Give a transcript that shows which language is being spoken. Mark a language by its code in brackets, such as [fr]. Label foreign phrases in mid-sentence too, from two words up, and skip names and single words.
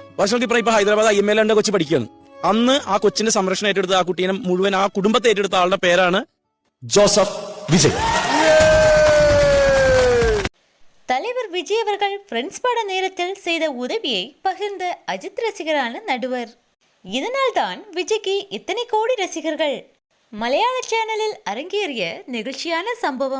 [ml] വർഷങ്ങൾക്ക് ഇപ്പുറം ഇപ്പൊ ഹൈദരാബാദ് IML കൊച്ചു പഠിക്കുകയാണ്. അന്ന് ആ കൊച്ചിന്റെ സംരക്ഷണം ഏറ്റെടുത്ത ആ കുട്ടീനെ മുഴുവൻ ആ കുടുംബത്തെ ഏറ്റെടുത്ത ആളുടെ പേരാണ് ஜோசப் விஜய். [ta] தலைவர் விஜய் அவர்கள் ஃப்ரெண்ட்ஸ் பட நேரத்தில் செய்த உதவியை பகிர்ந்த அஜித் ரசிகரான நடுவர். இதனால் தான் விஜய்க்கு இத்தனை கோடி ரசிகர்கள். மலையாள சேனலில் அரங்கேறிய நெகிழ்ச்சியான சம்பவம்.